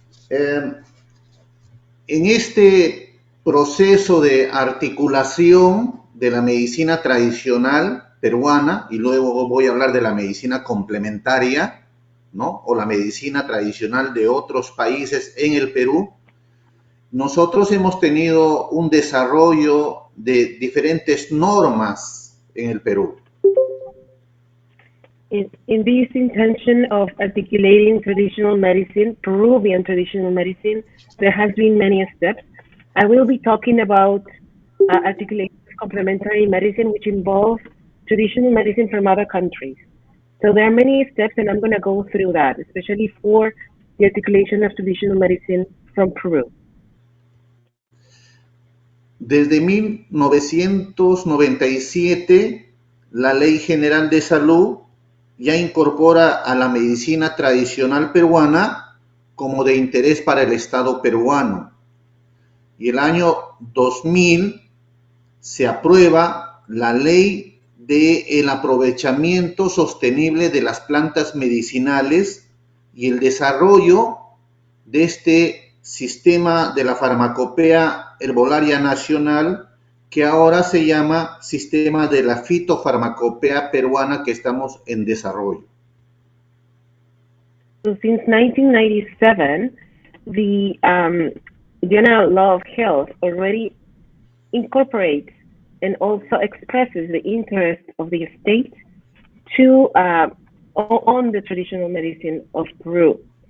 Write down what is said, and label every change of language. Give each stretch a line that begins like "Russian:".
Spanish: En este proceso de articulación de la medicina tradicional peruana, y luego voy a hablar de la medicina complementaria, ¿no? O la medicina tradicional de otros países en el Perú, nosotros hemos tenido un desarrollo de diferentes normas en el Perú.
English: In this intention of articulating traditional medicine, Peruvian traditional medicine, there has been many steps. I will be talking about articulating complementary medicine, which involves traditional medicine from other countries. So there are many steps, and I'm going to go through that, especially for the articulation of traditional medicine from Peru.
Spanish: Desde 1997, la Ley General de Salud ya incorpora a la medicina tradicional peruana como de interés para el Estado peruano. Y el año 2000 se aprueba la Ley del aprovechamiento sostenible de las plantas medicinales y el desarrollo de este sistema de la farmacopea herbolaria nacional, que ahora se llama Sistema de la Fitofarmacopea Peruana, que estamos en desarrollo.
English: So since 1997, the General Law of Health already incorporates and also expresses the interest of the state to on the traditional medicine of Peru.